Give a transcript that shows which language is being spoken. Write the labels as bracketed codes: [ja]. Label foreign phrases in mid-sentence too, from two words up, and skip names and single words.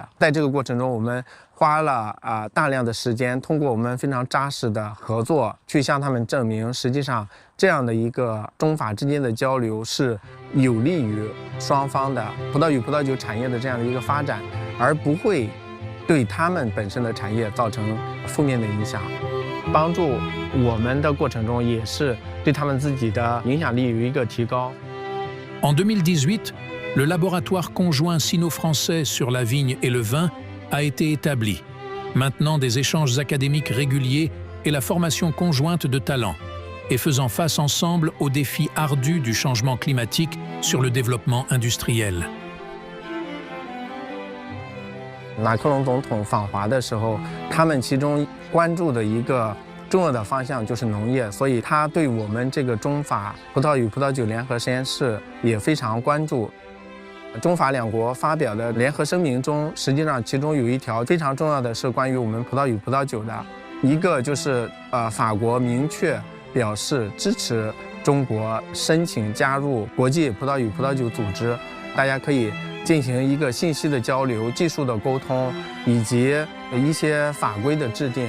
[zh] 在这个过程中，我们花了大量的时间，通过我们非常扎实的合作，去向他们证明，实际上这样的一个中法之间的交流是有利于双方的葡萄与葡萄酒产业的这样的一个发展，而不会对他们本身的产业造成负面的影响。帮助我们的过程中，也是对他们自己的影响力有一个提高。 [fr] En 2018, le laboratoire conjoint sino-français sur la vigne et le vin a été établi, maintenant des échanges académiques réguliers et la formation conjointe de talents, et faisant face ensemble aux défis ardus du changement climatique sur le développement industriel. [zh] 马克龙总统访华的时候，他们其中关注的一个重要的方向就是农业，所以他对我们这个中法葡萄与葡萄酒联合实验室也非常关注。中法2国发表的联合声明中，实际上其中有一条非常重要的是关于我们葡萄与葡萄酒的，一个就是法国明确表示支持中国申请加入国际葡萄与葡萄酒组织，大家可以进行一个信息的交流、技术的沟通，以及一些法规的制定。